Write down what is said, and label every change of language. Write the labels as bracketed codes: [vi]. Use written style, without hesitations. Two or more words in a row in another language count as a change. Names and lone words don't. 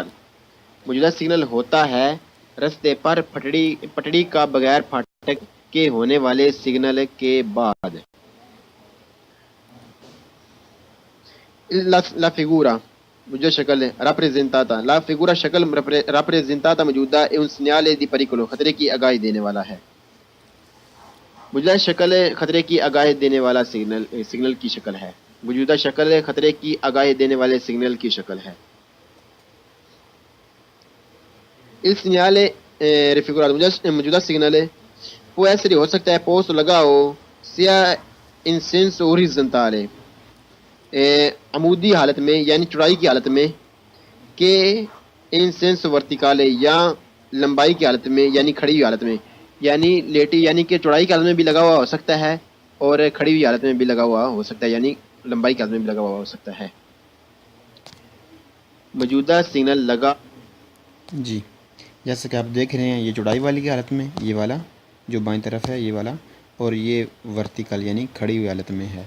[ur] موجودہ سگنل ہوتا ہے رستے پر پٹڑی کا بغیر پھاٹک کے ہونے والے سگنل کے بعد. [it] la figura [ur] مجھے شکل rappresentata [it] la figura [ur] شکل rappresentata موجودہ ہے [it] un segnale di pericolo [ur] خطرے کی آگاہی دینے والا ہے. موجودہ شکل خطرے کی آگاہی دینے والا سگنل کی شکل ہے. موجودہ شکل خطرے کی آگاہی دینے والے سگنل کی شکل ہے. [it] Il segnale raffigurato, [ur] موجودہ سگنل [it] può essere [ur] ہو سکتا ہے posto لگا ہو [it] sia in senso orizzontale [ur] عمودی حالت میں یعنی چوڑائی کی حالت میں کہ [it] in senso verticale [ur] یا لمبائی کی حالت میں یعنی کھڑی ہوئی حالت میں یعنی لیٹی یعنی کہ چوڑائی کی حالت میں بھی لگا ہوا ہو سکتا ہے اور کھڑی ہوئی حالت میں بھی لگا ہوا ہو سکتا ہے یعنی لمبائی کی حالت میں بھی لگا ہوا ہو سکتا ہے. موجودہ سگنل لگا جی جیسا کہ آپ دیکھ رہے ہیں یہ چوڑائی والی کی حالت میں یہ والا جو بائیں طرف ہے یہ والا اور یہ ورٹیکل یعنی کھڑی ہوئی حالت میں ہے.